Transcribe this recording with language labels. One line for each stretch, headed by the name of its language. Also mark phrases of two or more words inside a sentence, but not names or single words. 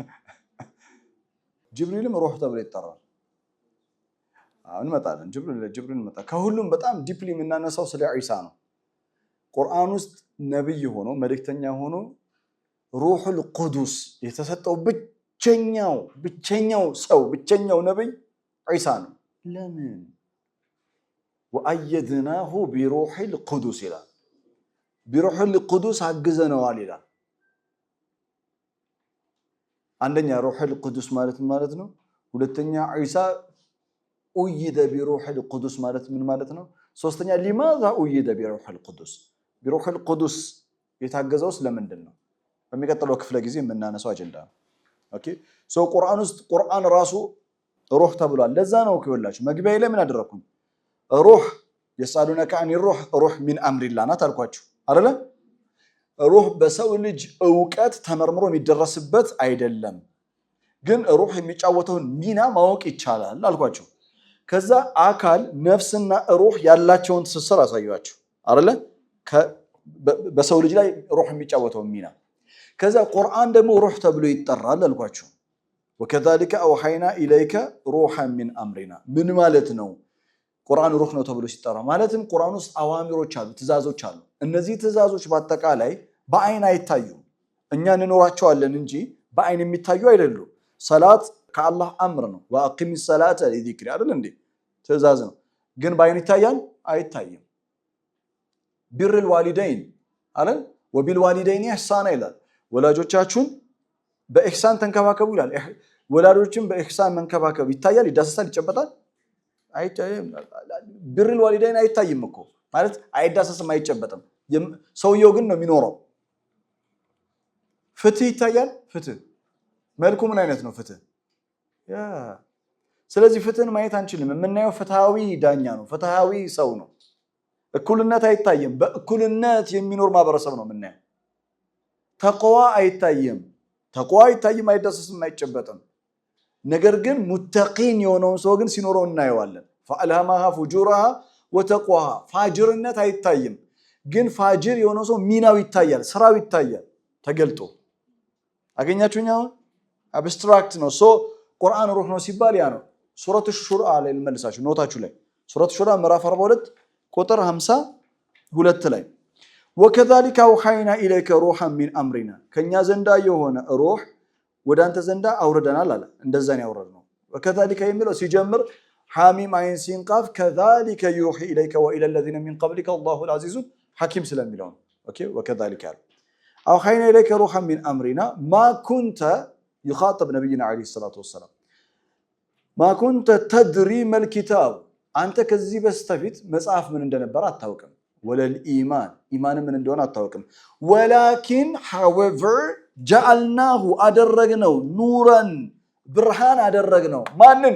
Amharic: ጅብሪልም ሩህ ተብሎ ይጠራል አሁን መጣለን ጅብሪል መጣ ከሁሉም በጣም ዲፕሊ የምናነሳው ስለ ኢሳ ነው ቁርአን ውስጥ ነብይ ሆኖ መልእክተኛ ሆኖ
Arabic: روح القدس
Amharic: የተሰጠው ብቸኛው ነብይ ኢሳ ነው ለምን
Arabic: وأيدناه بروح القدس
Amharic: ይላል
Arabic: بروح القدس
Amharic: አግዘነዋል ይላል አንደኛ
Arabic: روح القدس
Amharic: ማለት ነው ሁለተኛ ኢሳ
Arabic: أيد بروح القدس
Amharic: ምን ማለት ነው ሶስተኛ
Arabic: لماذا أيد بروح القدس بروح القدس
Amharic: የታገዘው ስለምንድን ነው በሚቀጥለው ክፍለ ጊዜ የምናነሳው አጀንዳ ነው ኦኬ ቁርአን ውስጥ ቁርአን ራሱ ሩህ ተብሏል ለዛ ነው ከወላችሁ መግቢያ ላይ ምን አደረኩኝ ሩህ
Arabic: يسألونك عن الروح روح من أمر الله
Amharic: ናት አልኳችሁ አይደለ ሩህ በሰው ልጅ ዕውቀት ተመርምሮ የሚደረስበት አይደለም ግን ሩህ የሚጫወተውን ሚና ማወቅ ይቻላል አልኳችሁ ከዛ አካል ነፍስና ሩህ ያላቸውን ትስስር አሳያችሁ አይደለ በሰው ልጅ ላይ ሩህ የሚጫወተውን ሚና ከዛ ቁርአን ደግሞ ሩህ ተብሎ ይጠራል አልኳችሁ
Arabic: وكذلك أوحينا إليك روحا من أمرنا
Amharic: ምን ማለት ነው ቁርአን ሩህ ነው ተብሎ ሲጠራ ማለትም ቁርአን ውስጥ አዋሚሮች አሉ ትእዛዞች አሉ እነዚህ ትእዛዞች በአጠቃላይ በአይን አይታዩም እኛ እንኖራቸዋለን እንጂ በአይን የሚታዩ አይደሉም ሰላት ከአላህ አምር ነው ወአቂም
Arabic: الصلاه لذكر
Amharic: አይደል እንዴ ትእዛዝ ነው ግን በአይን ይታያል አይታይም
Arabic: بر الوالدين
Amharic: አይደል
Arabic: وبالوالدين احسانا
Amharic: ይላል ወላጆቻችሁን በኢህሳን ተንከባከቡ ይላል ወላጆችን በኢህሳን መንከባከብ ይታያል ይዳሰሳል ይጨበጣል አይታይም
Arabic: بر الوالدين
Amharic: አይታይም እኮ ማለት አይዳሰስም አይጨበጥም ሰውየው ግን ነው የሚኖረው ፍትህ ይታያል ፍትህ መልኩ ምን አይነት ነው ፍትህ ስለዚህ ፍትህን ማየት አንችልም የምናየው ፍትሃዊ ዳኛ ነው ፍትሃዊ ሰው ነው እኩልነት አይታይም በእኩልነት የሚኖር ማህበረሰብ ነው የምናየው ተቅዋ አይታይም አይዳሰስም አይጨበጥም ነገር ግን ሙተቂን የሆነውን ሰው ግን ሲኖረው እናየዋለን
Arabic: فألهمها فجورها وتقواها
Amharic: ፋጅርነት አይታይም ግን ፋጅር የሆነው ሰው ሚናው ይታያል ስራው ይታያል ተገልጦ አገኛችሁኛ አብስትራክት ነው ቁርአን ሩህ ነው ሲባል ያ ነው ሱረቱ ሹራ ላይ መልሳችሁ ኖታችሁ ላይ ሱረቱ ሹራ ምዕራፍ 42 ቁጥር 52 ላይ
Arabic: وكذلك أوحينا إليك روحا من أمرنا
Amharic: ከኛ ዘንዳ የሆነ ሩህ ወደ አንተ ዘንዳ አውርደናል አለ እንደዛ ነው ያወረድነው وكذلك የሚለው ሲጀምር
Arabic: حم عين سين قاف كذلك يوحي إليك وإلى الذين من قبلك الله العزيز الحكيم
Amharic: ስለሚለው ነው። ኦኬ ወከዛሊከ ያለው
Arabic: أوحينا إليك روحا من أمرنا ما كنت
Amharic: ይኻጠብ ነቢይና ዓለይሂ ሰላቱ ወሰላም
Arabic: ما كنت تدري ما الكتاب
Amharic: አንተ ከዚህ በስተፊት መጽሐፍ ምን እንደነበረ አታውቅም።
Arabic: ولا الإيمان
Amharic: ኢማን ምን እንደሆነ አታውቅም። ወላኪን however ጀዐልናሁ አደረግነው ኑረን ብርሃን አደረግነው ማንን?